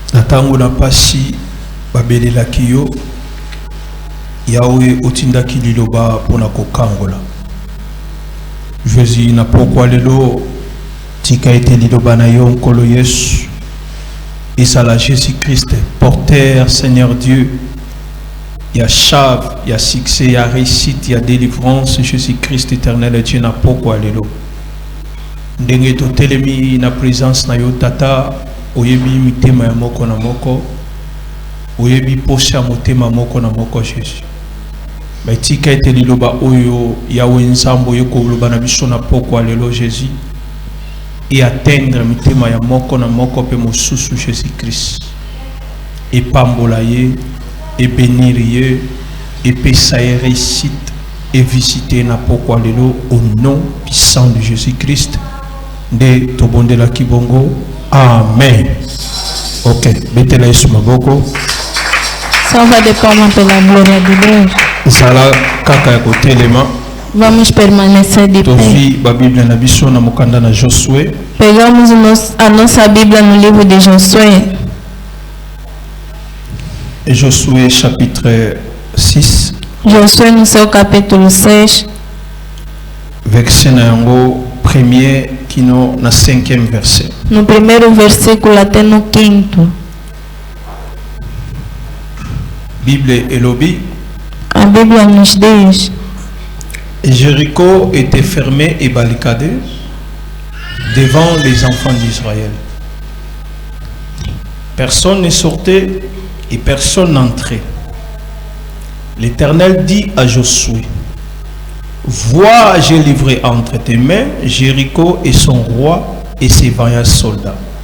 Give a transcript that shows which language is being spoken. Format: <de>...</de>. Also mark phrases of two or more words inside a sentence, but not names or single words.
<ln>Natango na pasi babelela kiyo Yahweh otinda kililoba pona kokangola. Jésus na pokwa lelo tika ete liloba na yo nkolo Yesu.</ln> <fr>Isala Jésus Christ, porteur Seigneur Dieu. Il y a chave, il y a succès, il y a réussite, il y a délivrance. Jésus Christ éternel et Dieu</fr> <ln>na pokwa lelo. Ndenge to telemi na présence na yo tata. Oyebi mitema ya moko na moko. Oyebi posha motema moko na moko Jésus. Tika ete liloba oyo Yahweh nzambo yoko loba na biso na pokwa lelo Jésus.</ln> <fr>Et atteindre</fr> <ln>mitema ya moko na moko pe mosusu Jésus Christ.</ln> <fr>Et</fr> <ln>pambola ye,</ln> <fr>et bénir ye, et</fr> <ln>pesa ye</ln> <fr>réussite, et visiter</fr> <ln>na pokwa lelo</ln> <fr>au nom puissant de Jésus Christ.</fr> <ln>De tobonde la kibongo. Amen. Ok, betela Yesu maboko.</ln> <fr>Ça va dépendre de la gloire de Dieu.</fr> <ln>Zala kaka ya kotelema.</ln> <pt>Vamos permanecer de pé.</pt> <ln>Tofi ba Bíblia na biso na mokanda na Josué.</ln> <pt>Pegamos a nossa Bíblia no livro de Josué.</pt> <fr>Et Josué chapitre 6.</fr> <pt>Josué no seu capítulo 6.</pt> <ln>Verset na yango premier kino na 5e verset.</ln> <pt>No primeiro versículo até no 5º.</pt> <ln>Bible elobi.</ln> <pt>A Bíblia nos diz:</pt> <fr>Et Jéricho était fermé et barricadé devant les enfants d'Israël. Personne ne sortait et personne n'entrait. L'Éternel dit à Josué: vois, j'ai livré entre tes mains Jéricho et son roi et ses vaillants soldats.</fr>